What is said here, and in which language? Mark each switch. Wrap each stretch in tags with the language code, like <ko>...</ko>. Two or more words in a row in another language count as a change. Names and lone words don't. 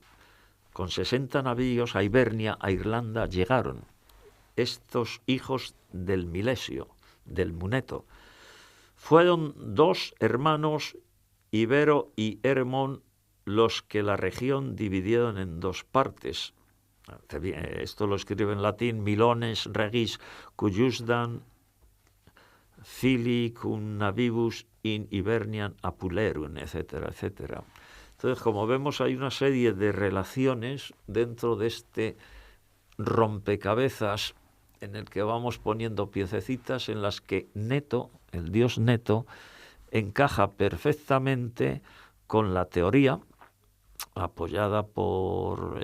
<es>Con 60 navíos a Ibernia, a Irlanda, llegaron estos hijos del Milesio, del Muneto. Fueron 2 hermanos, Ibero y Hermón, los que la región dividieron en 2 partes. Esto lo escribe en latín,</es> <la>Milones regis cujusdan fili cum navibus in Ibernian apulerum,</la> <es>etcétera, etcétera. Entonces, como vemos, hay una serie de relaciones dentro de este rompecabezas en el que vamos poniendo piececitas en las que Neto, el dios Neto, encaja perfectamente con la teoría apoyada por</es>